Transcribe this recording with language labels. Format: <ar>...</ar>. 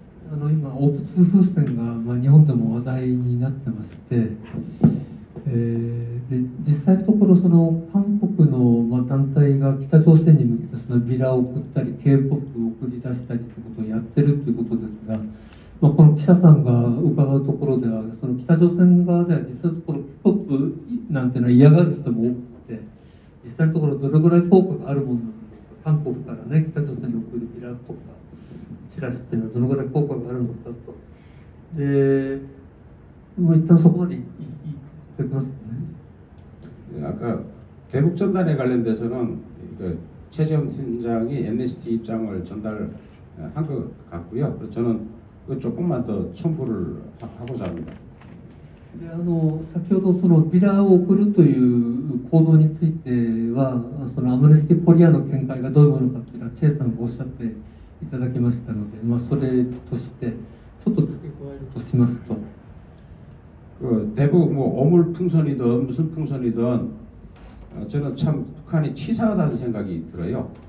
<ja>今、オプス風船が、日本でも話題になってまして、で実際のところその韓国の、団体が北朝鮮に向けてそのビラを送ったり K-POP を送り出したりということをやってるということですが、この記者さんが伺うところではその北朝鮮側では実際のところ K-POP なんていうのは嫌がる人も多くて、実際のところどれぐらい効果があるものなのか、韓国からね北朝鮮に送るビラとかチラシっていうのはどのぐらい効果があるのかと。で、一旦そこまでいただけますかね。</ja> <ko>아까 대북 전단에 관련돼서는 그 최재형 팀장이 MNCT 입장을 전달한 것 같고요. 그래서 저는 조금만 더 첨부를 하고자 합니다.</ko> <ja>で先ほどそのビラを送るという行動についてはそのアムネスティコリアの見解がどういうものかというのはチェイさんがおっしゃっていただきましたので、それとしてちょっと付け加えるとしますと、</ja> <ko>그 대북 어물 풍선이든 무슨 풍선이든 저는 참 북한이 치사하다는 생각이 들어요.</ko>